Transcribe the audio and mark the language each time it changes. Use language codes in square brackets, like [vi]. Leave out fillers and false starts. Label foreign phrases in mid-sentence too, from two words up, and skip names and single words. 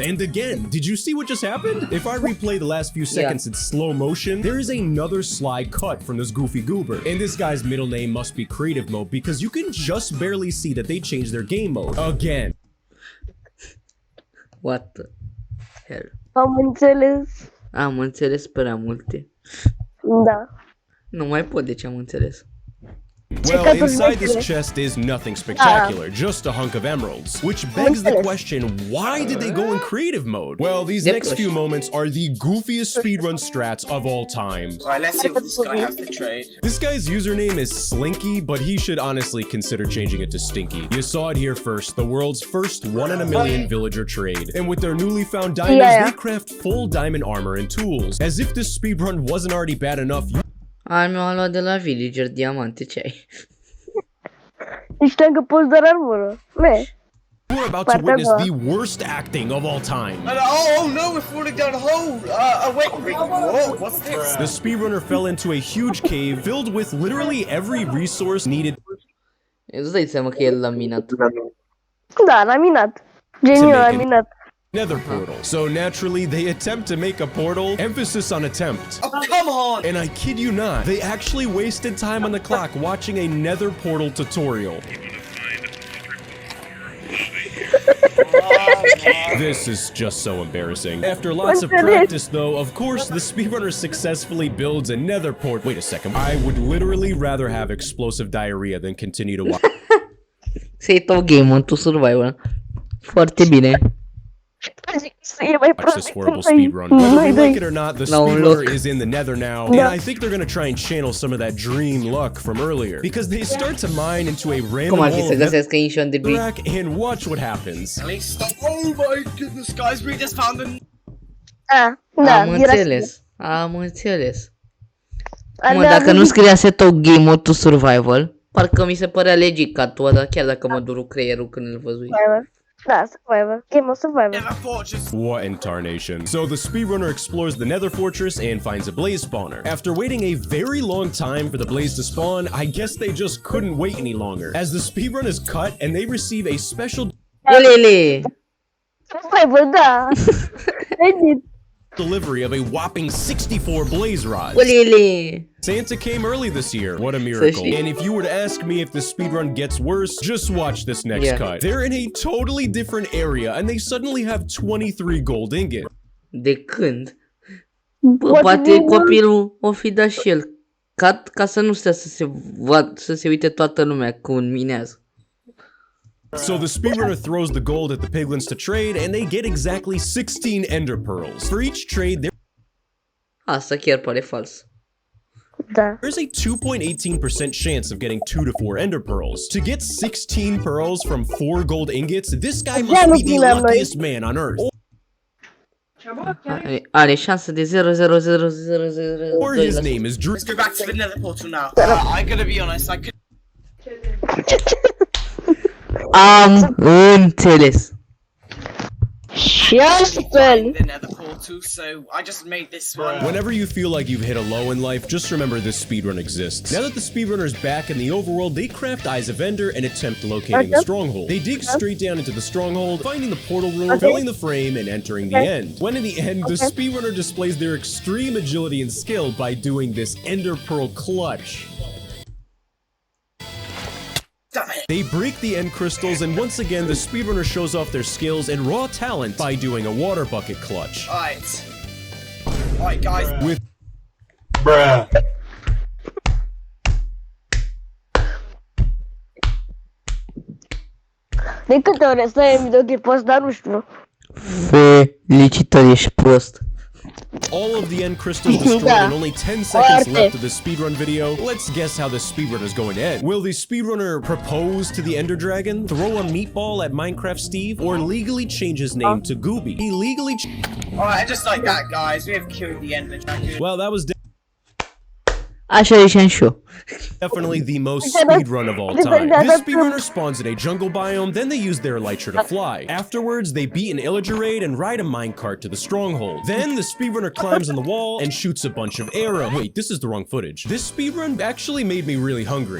[en] And again, did you see what just happened? If I replay the last few seconds in slow motion, there is another sly cut from this goofy goober. And this guy's middle name must be creative mode because you can just barely see that they changed their game mode again. What the hell? [ro] Am înțeles. Am înțeles prea multe. Da. Nu mai pot de ce am înțeles. [en] Well, inside this chest is nothing spectacular, just a hunk of emeralds. Which begs the question, why did they go in creative mode? Well, these next few moments are the goofiest speedrun strats of all time. Right, let's see what this guy has to trade. This guy's username is Slinky, but he should honestly consider changing it to Stinky. You saw it here first, the world's first 1 in a million villager trade. And with their newly found diamonds, they craft full diamond armor and tools. As if this speedrun wasn't already bad enough, [ro] Mi-am luat de la villager diamante, ce ai? Știam că poți doar armură. [en] we're about to witness the worst acting of all time. Oh no, we're falling down a hole! Wait, whoa, what's this? The speedrunner fell into a huge cave filled with literally every resource needed [ro] Îți dai seama că el l-a minat. Da, l-a minat. Geniul l-a minat. [en] nether portal. So naturally, they attempt to make a portal, emphasis on attempt. Oh, come on! And I kid you not, they actually wasted time on the clock watching a nether portal tutorial. This is just so embarrassing. After lots of practice though, of course, the speedrunner successfully builds a nether port. Wait a second, I would literally rather have explosive diarrhea than continue to watch. [ro] Să-i tău game-ul, tu survival. Foarte bine. [en] Watch this horrible speedrun. Whether we like it or not, the speedrunner is in the nether now, and I think they're gonna try and channel some of that dream luck from earlier, because they start to mine into a random [ro] Cum ar fi să [en] hole [ro] găsească Ancient Debris? [en] rack, and watch what happens. At least stop. Oh my goodness, guys, we just found them. [ro] Da, Am înțeles. Am înțeles. Mă, dacă nu scria set-up game-ul [en] to survival, [ro] parcă mi se părea legit ca tu, dar chiar dacă mă duru creierul când îl văzui. Da, [en] survivor. Game of survivor. Never fortress. What in tarnation? So the speedrunner explores the nether fortress and finds a blaze spawner. After waiting a very long time for the blaze to spawn, I guess they just couldn't wait any longer, as the speedrun is cut and they receive a special [ro] Olele! Survivor, da. Legit. [en] delivery of a whopping 64 blaze rods. [ro] Olele! [en] Santa came early this year. What a miracle. And if you were to ask me if the speedrun gets worse, just watch this next cut. They're in a totally different area and they suddenly have 23 gold ingots. [ro] De când? Poate copilul o fi dat și el ca să nu stea să se uite toată lumea cum minează. [en] So the speedrunner throws the gold at the piglins to trade, and they get exactly 16 ender pearls. For each trade, [ro] Asta chiar pare fals. Da. [en] There's a 2.18% chance of getting 2 to 4 ender pearls. To get 16 pearls from 4 gold ingots, this guy must be the luckiest man on earth. [ro] Are șansă de 0,00002%. [en] Or his name is Drew. Let's go back to the nether portal now. I'm gonna be honest, I could. [ro] Am înțeles. Și astfel. [en] The nether portal, so I just made this one. Whenever you feel like you've hit a low in life, just remember this speedrun exists. Now that the speedrunner's back in the overworld, they craft Eyes of Ender and attempt locating the stronghold. They dig straight down into the stronghold, finding the portal room, filling the frame, and entering the end. When in the end, the speedrunner displays their extreme agility and skill by doing this Ender Pearl clutch. They break the end crystals, and once again, the speedrunner shows off their skills and raw talent by doing a water bucket clutch. Alright guys. With [ro] De câte ori stai în videoclipul ăsta, nu știu. Felicitări, ești prost. [en] all of the end crystals destroyed and only 10 seconds left of the speedrun video, let's guess how the speedrun is going to end. Will the speedrunner propose to the Ender Dragon, throw a meatball at Minecraft Steve, or legally change his name to Gooby? He legally Alright, just like that, guys, we have killed the Ender Dragon. Well, that was [ro] Așa ziceam și eu. [en] definitely the most speedrun of all time. This speedrunner spawns in a jungle biome, then they use their elytra to fly. Afterwards, they beat an illager raid and ride a minecart to the stronghold. Then the speedrunner climbs on the wall and shoots a bunch of arrows. Wait, this is the wrong footage. This speedrun actually made me really hungry.